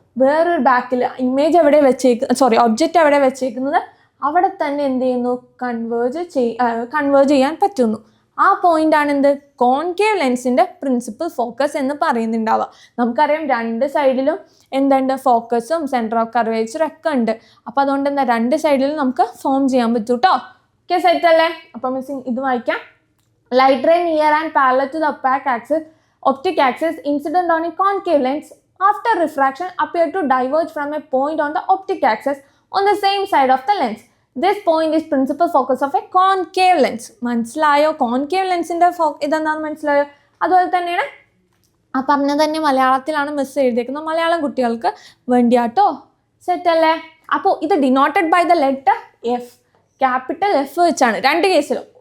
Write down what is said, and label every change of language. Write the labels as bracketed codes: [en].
[ml] വേറൊരു ബാക്കിൽ ഇമേജ് എവിടെ ഒബ്ജക്റ്റ് എവിടെ വെച്ചേക്കുന്നത് അവിടെ തന്നെ എന്ത് ചെയ്യുന്നു, കൺവേർജ് ചെയ്യാൻ പറ്റുന്നു. ആ പോയിന്റ് ആണ് എന്ത്, കോൺകേവ് ലെൻസിന്റെ പ്രിൻസിപ്പൽ ഫോക്കസ് എന്ന് പറയുന്നുണ്ടാവുക. നമുക്കറിയാം രണ്ട് സൈഡിലും എന്തുണ്ട്, ഫോക്കസും സെന്റർ ഓഫ് കർവേച്ചറും ഒക്കെ ഉണ്ട്. അപ്പൊ അതുകൊണ്ട് എന്താ രണ്ട് സൈഡിലും നമുക്ക് ഫോം ചെയ്യാൻ പറ്റും കേട്ടോ. ഓക്കെ, സെറ്റ് അല്ലേ? അപ്പൊ മിസ്സിങ് ഇത് വായിക്കാം. [en] Light ray near and parallel to the optic axis incident on a concave lens after refraction appear to diverge from a point on the optic axis on the same side of the lens. This point is principal focus of a concave lens. [ml] മനസ്സിലായോ? Concave ലെൻസിന്റെ ഇതെന്താണെന്ന് മനസ്സിലായോ? അതുപോലെ തന്നെയാണ് ആ പറഞ്ഞത് തന്നെ മലയാളത്തിലാണ് മിസ് എഴുതിയേക്കുന്നത്, മലയാളം കുട്ടികൾക്ക് വേണ്ടിയാട്ടോ. സെറ്റ് അല്ലേ? അപ്പോൾ ഇത് [en] denoted by the letter F, capital F [ml] വെച്ചാണ് രണ്ട് കേസിലും.